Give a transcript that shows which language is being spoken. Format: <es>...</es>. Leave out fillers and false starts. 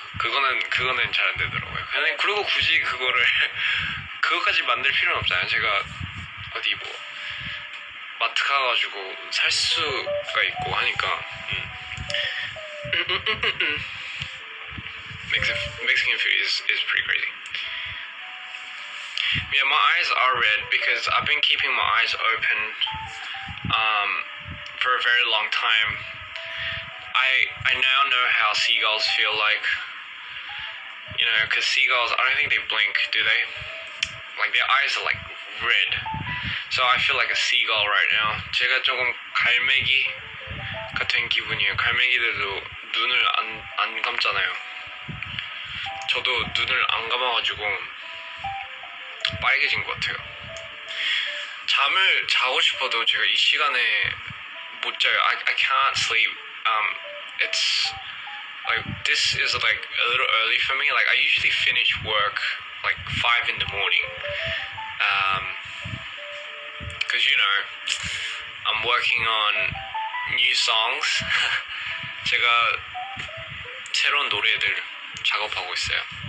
<ko>그거는 잘 안 되더라고요. 그리고 굳이 그거까지 만들 필요는 없잖아요. 제가 어디 뭐 마트 가가지고 살 수가 있고 하니까.</ko> <en>Mexican food is pretty crazy. Yeah, my eyes are red because I've been keeping my eyes open for a very long time. I now know how seagulls feel like. You know, because seagulls, I don't think they blink, do they? Like their eyes are like red. So I feel like a seagull right now.</en> <ko>제가 조금 갈매기 같은 기분이에요. 갈매기들도 눈을 안 감잖아요. 저도 눈을 안 감아가지고 빨개진 것 같아요. 잠을 자고 싶어도 제가 이 시간에 못 자요.</ko> <en>I can't sleep. It's like this is like a little early for me. Like I usually finish work like 5 in the morning. Cause you know I'm working on new songs.</en> <ko>제가 새로운 노래들 작업하고 있어요.</ko>